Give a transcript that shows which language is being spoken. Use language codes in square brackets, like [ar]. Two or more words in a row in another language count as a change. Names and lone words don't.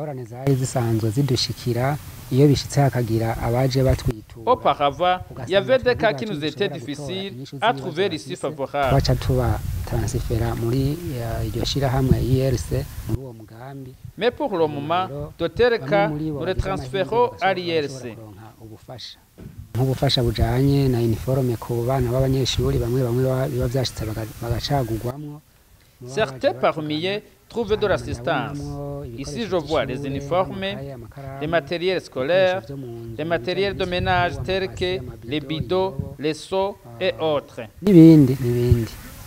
[fr] Auparavant, il y avait des cas qui nous étaient difficiles à trouver l'issue favorable. Mais pour le moment, de tels cas, nous les transférons à l'IRC. [rn] nk'ubufasha bujanye na uniforme ku bana b'abanyeshuri bamwe biba byashitse bagacagurwamwo. [fr] Certains parmi eux trouvent de l'assistance. Ici, je vois les uniformes, les matériels scolaires, les matériels de ménage tels que les bidons, les seaux et autres. [rn] N'ibindi